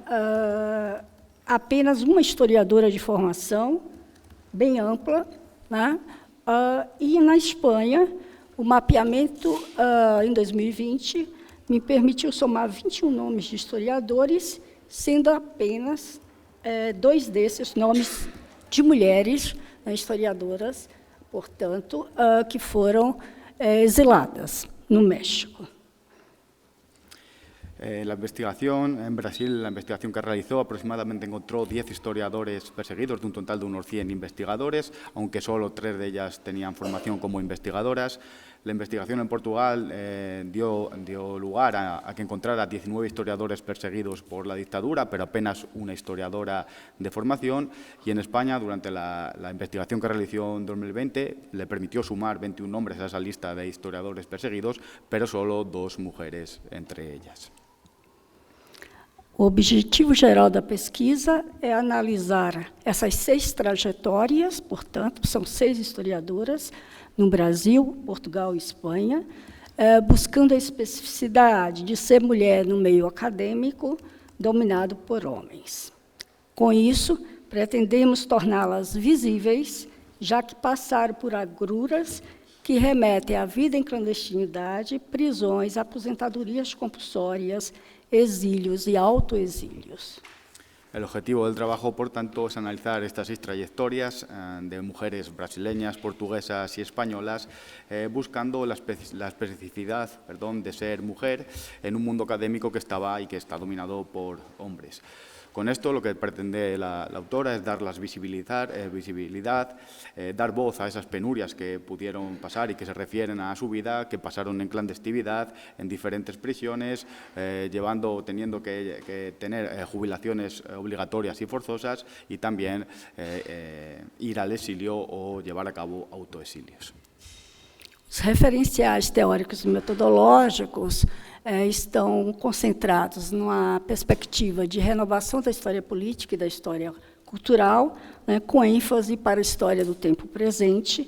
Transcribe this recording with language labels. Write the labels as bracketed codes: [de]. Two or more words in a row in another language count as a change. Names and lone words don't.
[pt] apenas uma historiadora de formação, bem ampla, né, e na Espanha, o mapeamento em 2020 me permitiu somar 21 nomes de historiadores, sendo apenas 2 desses nomes de mulheres, historiadoras, portanto, que foram exiladas no México. [es] La investigación en Brasil, la investigación que realizó, aproximadamente encontró 10 historiadores perseguidos, de un total de unos 100 investigadores, aunque solo 3 de ellas tenían formación como investigadoras. La investigación en Portugal dio lugar a que encontrara 19 historiadores perseguidos por la dictadura, pero apenas una historiadora de formación. Y en España, durante la investigación que realizó en 2020, le permitió sumar 21 nombres a esa lista de historiadores perseguidos, pero solo 2 mujeres entre ellas. [pt] O objetivo geral da pesquisa é analisar essas 6 trajetórias, portanto, são 6 historiadoras, no Brasil, Portugal e Espanha, buscando a especificidade de ser mulher no meio acadêmico dominado por homens. Com isso, pretendemos torná-las visíveis, já que passaram por agruras que remetem à vida em clandestinidade, prisões, aposentadorias compulsórias, exílios y autoexílios. [es] El objetivo del trabajo, por tanto, es analizar estas 6 trayectorias de mujeres brasileñas, portuguesas y españolas, buscando la especificidad de ser mujer en un mundo académico que estaba y que está dominado por hombres. Con esto lo que pretende la autora es darlas visibilidad, dar voz a esas penurias que pudieron pasar y que se refieren a su vida, que pasaron en clandestinidad, en diferentes prisiones, teniendo que tener jubilaciones obligatorias y forzosas, y también ir al exilio o llevar a cabo autoexilios. [pt] Os referenciais teóricos e metodológicos estão concentrados numa perspectiva de renovação da história política e da história cultural, né, com ênfase para a história do tempo presente.